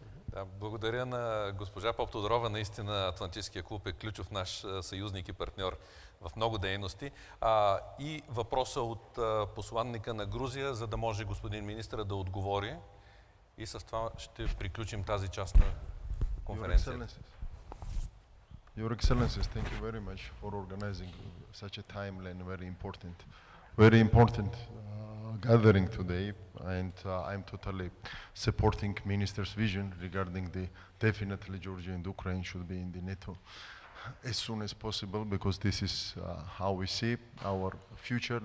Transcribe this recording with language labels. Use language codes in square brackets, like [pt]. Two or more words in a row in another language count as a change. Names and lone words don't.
[bg] Да, благодаря на госпожа Поптодорова. Наистина Атлантическия клуб е ключов наш съюзник и партньор в много дейности. И въпроса от посланника на Грузия, за да може господин министър да отговори. И с това ще приключим тази част на конференцията. [en] Your Excellencies, thank you very much for organizing such a timely and very important gathering today. And I'm totally supporting Minister's vision regarding the definitely Georgia and Ukraine should be in the NATO as soon as possible, because this is how we see our future.